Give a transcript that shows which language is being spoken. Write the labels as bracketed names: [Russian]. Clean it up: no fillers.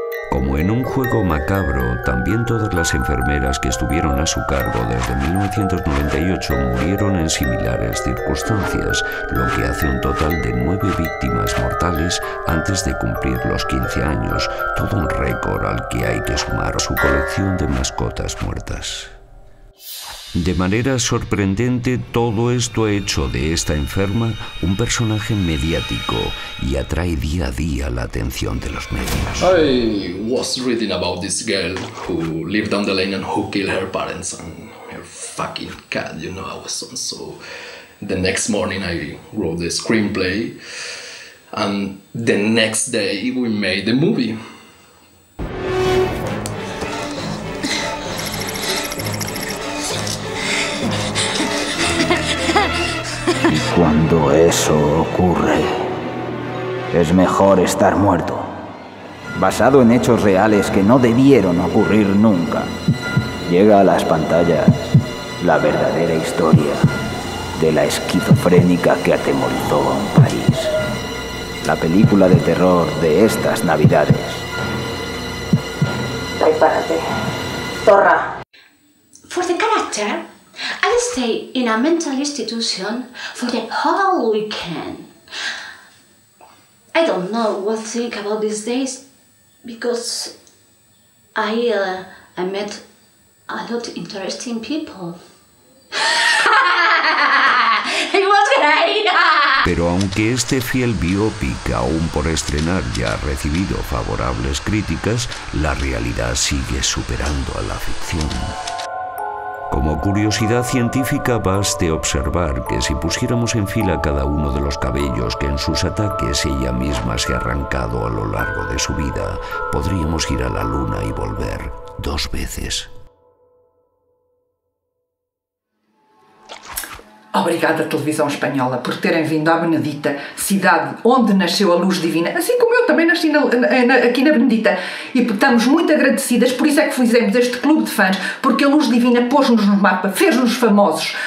[Spanish] Como en un juego macabro, también todas las enfermeras que estuvieron a su cargo desde 1998 murieron en similares circunstancias, lo que hace un total de 9 víctimas mortales antes de cumplir los 15 años, todo un récord al que hay que sumar su colección de mascotas muertas. De manera sorprendente, todo esto ha hecho de esta enferma un personaje mediático y atrae día a día la atención de los medios. [English] I was reading about this girl who lived down the lane and who killed her parents and her fucking cat, you know, I was so the next morning I wrote the screenplay and the next day we made the movie. [Spanish] Cuando eso ocurre, es mejor estar muerto. Basado en hechos reales que no debieron ocurrir nunca, llega a las pantallas la verdadera historia de la esquizofrénica que atemorizó a un país. La película de terror de estas Navidades. Prepárate, Torra. [English] For the character, I'll stay in a mental institution for the whole weekend. I don't know what to think about these days because I met a lot of interesting people. It was great! [Spanish] Pero aunque este fiel biopic, aún por estrenar, ya ha recibido favorables críticas, la realidad sigue superando a la ficción. Como curiosidad científica, baste observar que si pusiéramos en fila cada uno de los cabellos que en sus ataques ella misma se ha arrancado a lo largo de su vida, podríamos ir a la luna y volver 2 veces. [Portuguese] Obrigada, televisão espanhola, por terem vindo à Benedita, cidade onde nasceu a luz divina, assim como eu também nasci aqui na Benedita. E estamos muito agradecidas, por isso é que fizemos este clube de fãs, porque a luz divina pôs-nos no mapa, fez-nos famosos.